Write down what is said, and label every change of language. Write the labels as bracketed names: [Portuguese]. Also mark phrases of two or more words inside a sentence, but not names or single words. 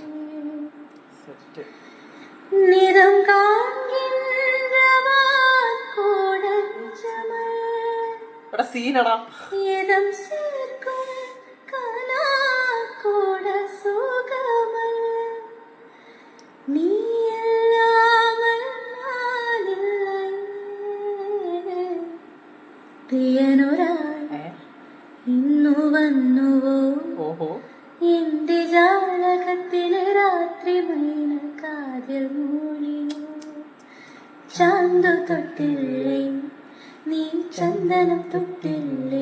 [Tamil] நிறம் காண்கின்றவான் கூட நிஜமல்ல. இதம் சேர்க்கும் கனா கூட சுகமல்ல. நீ இல்லாமல் நான் இல்லை. [Malayalam] പ്രിയനൊരാൾ ഇന്നു വന്നുവോ എന്റെ ജാലകത്തിലെ രാത്രി മൈന കാതിൽ മൂളിയോ. ചാന്തു തൊട്ടില്ലേ നീ ചന്ദനം തൊട്ടില്ലേ.